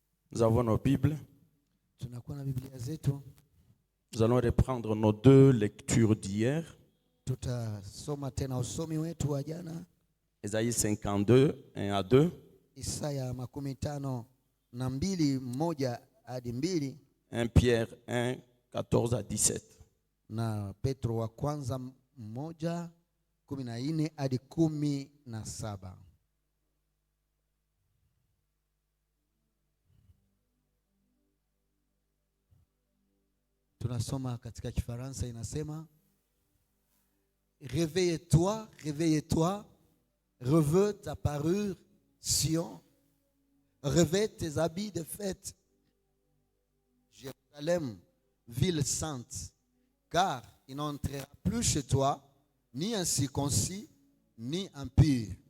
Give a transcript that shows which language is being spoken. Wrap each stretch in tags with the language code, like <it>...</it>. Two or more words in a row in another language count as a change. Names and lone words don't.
<fr>Nous avons nos Bibles.</fr> <sw>Tunakuwa na Biblia zetu.</sw> <fr>Nous allons reprendre nos deux lectures d'hier.</fr> <sw>Tutasoma tena usomi wetu wa jana.</sw> <fr>Ésaïe 52, 1 à 2.</fr> <sw>Isaya 52, 1 hadi 2.</sw> <fr>1 Pierre 1, 14 à 17.</fr> <sw>Na Petro wa kwanza 1, 14 hadi 17. Tunasoma katika Kifaransa inasema:</sw> <fr>Réveille-toi, réveille-toi, revêt ta parure, Sion, revêt tes habits de fête, Jérusalem, ville sainte, car il n'entrera plus chez toi ni incirconcis, ni impur.</fr>